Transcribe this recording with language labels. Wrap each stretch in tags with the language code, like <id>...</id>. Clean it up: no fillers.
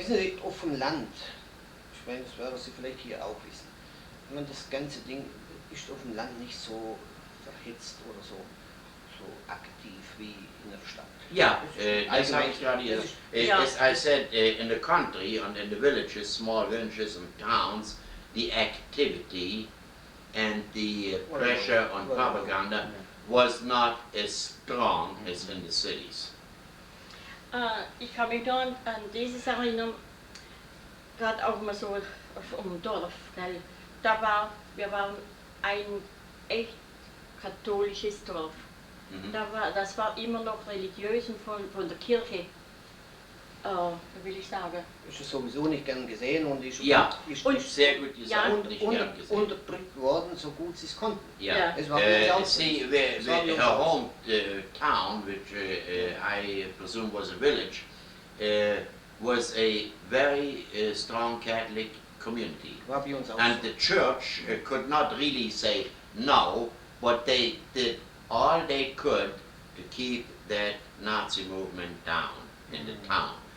<de>Wissen Sie, auf dem Land, ich meine, das werden Sie vielleicht hier auch wissen, ich meine, das ganze Ding ist auf dem Land nicht so verhitzt oder so aktiv wie in der Stadt.</de> <en>Yeah, that's how as I said, in the country and in the villages, small villages and towns, the activity and the pressure on propaganda was not as strong as in the cities.</en> <de>Ich kann mich da an dieses erinnern, gerade auch mal so um Dorf, gell? Wir waren ein echt katholisches Dorf. Das war immer noch religiös und von der Kirche, wie will ich sagen. Ist es sowieso nicht gern gesehen und ist, sehr gut gesagt, nicht gern gesehen. Unterdrückt worden, so gut sie es konnten.</de> <en>Yeah.</en> <de>Es war</de> <en>see, her hometown, which I presume was a village, was a very strong Catholic community. And the church could not really say no, but they did all they could to keep that Nazi movement down in the town.</en>